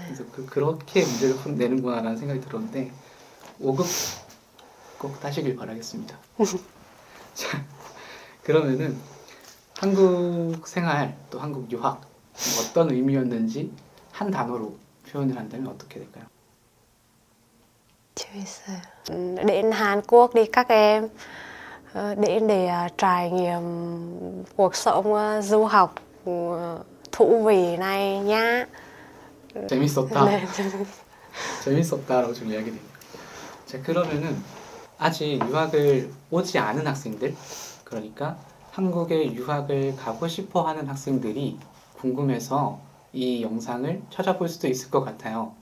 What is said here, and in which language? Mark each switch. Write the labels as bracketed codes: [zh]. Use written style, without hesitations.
[ko] 그래서 그렇게 문제를 내는구나라는 생각이 들었는데 5급 꼭 따시길 바라겠습니다. 자, 그러면은 한국 생활 또 한국 유학 어떤 의미였는지 한 단어로 표현을 한다면 어떻게 될까요? 재밌어요. [vi] Đến Hàn Quốc đi các em, đến để trải nghiệm cuộc sống du học thú vị này nhá. [ko] 재밌었다. 네. 재밌었다라고 좀 이야기 됩니다. 자, 그러면은 아직 유학을 오지 않은 학생들, 그러니까 한국에 유학을 가고 싶어 하는 학생들이 궁금해서 이 영상을 찾아볼 수도 있을 것 같아요.